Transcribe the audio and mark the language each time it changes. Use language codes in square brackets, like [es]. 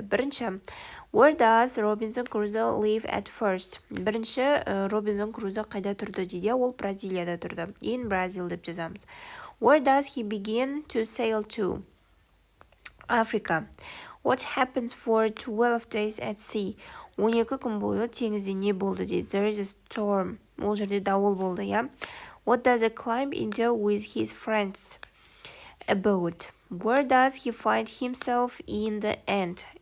[kk] Бірінші, [en] where does Robinson Crusoe live at first? [kk] Бірінші, Robinson Crusoe қайда тұрды дейді. Ол Бразилияда тұрды. [en] In Brazil [kk] деп жазамыз. [en] Where does he begin to sail to? Africa. What happens for 12 days at sea? [kk] 12 күн бойы теңізде не болды дейді. [en] There is a storm. [kk] Ол жерде дауыл болды, иә. [en] What does he climb into with his friends? A boat. Where does he find himself in the end?